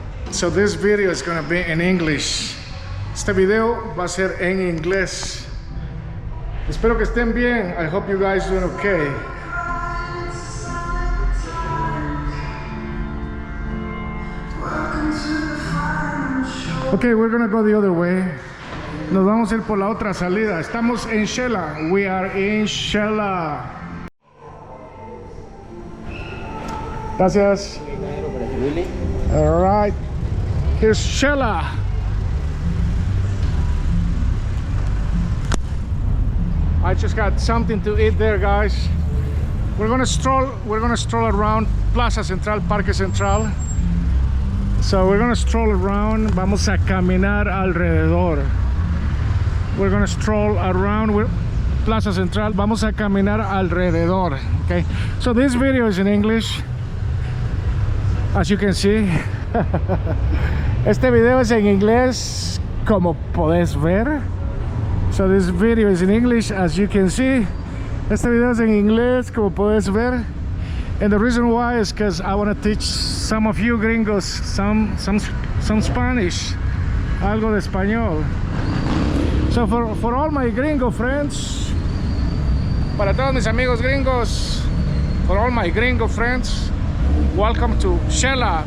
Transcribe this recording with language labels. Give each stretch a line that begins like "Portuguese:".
English: So this video is gonna be in English.
Spanish: Este video va a ser en inglés. Espero que estén bien.
English: I hope you guys doing okay. Okay, we're gonna go the other way.
Spanish: Nos vamos a ir por la otra salida. Estamos en Xela.
English: We are in Xela. Gracias. All right. Here's Xela. I just got something to eat there, guys. We're gonna stroll around Plaza Central, Parque Central. So we're gonna stroll around.
Spanish: Vamos a caminar alrededor.
English: We're gonna stroll around Plaza Central.
Spanish: Vamos a caminar alrededor.
English: Okay. So this video is in English, as you can see.
Spanish: Este video es en inglés, como podés ver.
English: So this video is in English, as you can see.
Spanish: Este video es en inglés, como podés ver.
English: And the reason why is because I want to teach some of you gringos some Spanish,
Spanish: algo de español.
English: So for all my gringo friends,
Spanish: para todos mis amigos gringos,
English: for all my gringo friends, welcome to Xela.